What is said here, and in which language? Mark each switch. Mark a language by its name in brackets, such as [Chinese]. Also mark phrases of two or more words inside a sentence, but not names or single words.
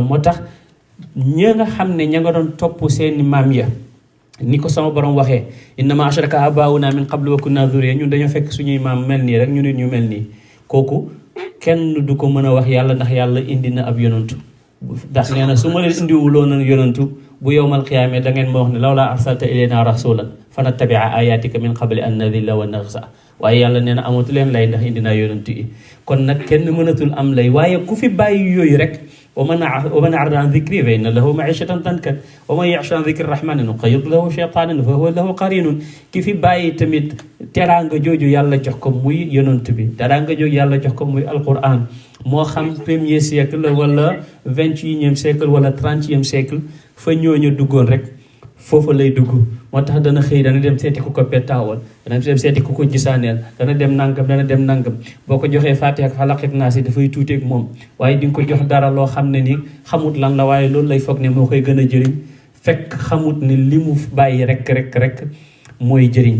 [Wolof] moo tax ña nga xam ne ña nga doon topp seeni maam ya ni ko sama borom waxee [Arabic] إنما أشرك آباؤنا من قبل وكنا ذرية [Wolof] ñun dañoo fekk suñuy maam mel nii rek ñu nit ñu mel nii kooku kenn du ko mën a wax yàlla ndax yàlla indi na ab yonantu ndax nee na su ma leen indiwuloon na yonantu bu [Arabic] يوم القيامة [Wolof] da ngeen ma wax ne [Arabic] لولا أرسلت إلينا رسولا فنتبع آياتك من قبل أن نذل ونخزى [Wolof] waaye yàlla nee na amatu leen lay ndax indi naa yonantu yi kon nag kenn mënatul am lay waaye ku fi bàyyi yooyu rek [Arabic] ومن أعرض عن ذكري فإن له معيشة ضنكا ومن يعش عن ذكر الرحمن نقيض له شيطانا فهو له قرين ki [Wolof] fi bàyyi tamit teraanga jooju yàlla jox ko muy yonent bi teraanga jooju yàlla jox ko muy alquran moo xam [French] premier siècle [Wolof] wala [French] 21e siècle [Wolof] wala [French] 30e siècle [Wolof] fa ñooñu duggoon rek foofu lay dugg moo tax dana xëy dana dem seeti ku ko pettaawal dana dem seeti ku ko gisaaneel dana dem nangam boo ko joxee Faatiha ak Falaq ak Naas dafay tuuteeg moom waaye di nga ko jox dara loo xam ne ni xamut lan la waaye loolu lay foog ne moo koy gën a jëriñ fekk xamut ne li mu bàyyi rek mooy jëriñ.